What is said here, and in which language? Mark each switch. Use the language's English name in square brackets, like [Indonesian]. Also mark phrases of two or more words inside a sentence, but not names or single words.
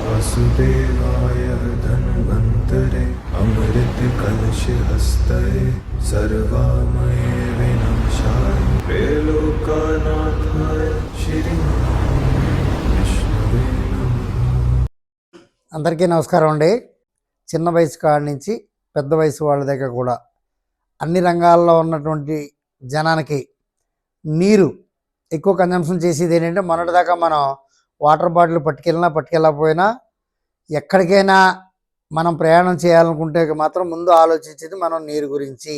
[Sanskrit] वासुदेवाय धन्वन्तरे अमृतकलशहस्तये सर्वामये विनाशाय त्रैलोक्यनाथाय श्रीविष्णवे नमः। [Telugu] అందరికీ నమస్కారం అండి. చిన్న వయసు కాడి నుంచి పెద్ద వయసు వాళ్ళ దగ్గర కూడా అన్ని రంగాల్లో ఉన్నటువంటి జనానికి నీరు ఎక్కువ కన్జంప్షన్ చేసేది ఏంటంటే, మొన్నటిదాకా మనం వాటర్ బాటిల్ పట్టుకెళ్ళకపోయినా ఎక్కడికైనా మనం ప్రయాణం చేయాలనుకుంటే మాత్రం ముందు ఆలోచించేది మనం నీరు గురించి.